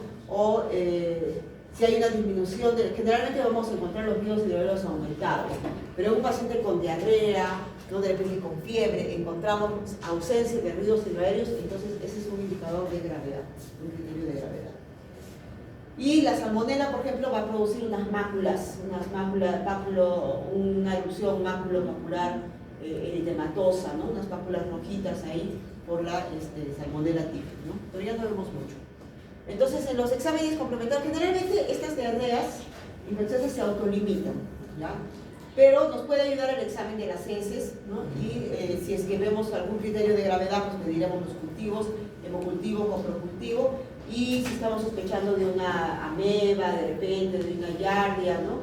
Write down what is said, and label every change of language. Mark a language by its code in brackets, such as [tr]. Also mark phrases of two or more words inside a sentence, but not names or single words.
[es] O si hay una disminución, generalmente vamos a encontrar los miedos hidrovelos aumentados, pero en un paciente con diarrea, ¿no? De repente con fiebre, encontramos ausencia de ruidos hidroaéreos, entonces ese es un indicador de gravedad, un criterio de gravedad. Y la salmonela, por ejemplo, va a producir unas máculas, una erupción máculo-papular eritematosa, ¿no? Unas pápulas rojitas ahí por la salmonela típica, ¿no? Pero ya no vemos mucho. Entonces, en los exámenes complementarios, generalmente estas diarreas infecciosas se autolimitan, ¿ya? Pero nos puede ayudar el examen de las heces, ¿no? Y si es que vemos algún criterio de gravedad, pues mediremos los cultivos, hemocultivo, coprocultivo, y si estamos sospechando de una ameba, de repente, de una giardia, ¿no?